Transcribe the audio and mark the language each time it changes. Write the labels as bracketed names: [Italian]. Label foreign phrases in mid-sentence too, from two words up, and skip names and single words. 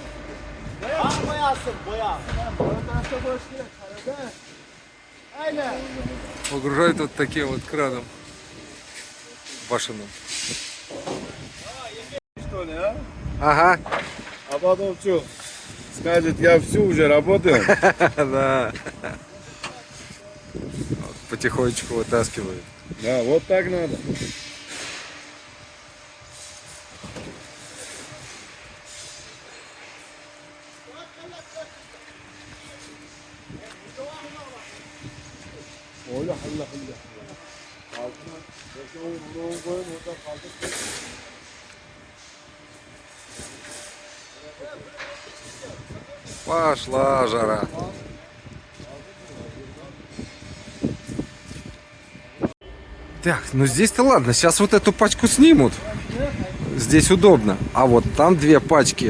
[Russian] Погружают вот таким вот краном башенным. Что ли, а? Ага. А потом что? Скажет, я всю уже работаю. Да. Вот потихонечку вытаскивают. Да, вот так надо. [Turkish] Öyle halla halla. Altına beşe onu koyun orada kaldır. [Russian] Пошла жара. Так, ну здесь-то ладно. Сейчас вот эту пачку снимут. Здесь удобно. А вот там две пачки.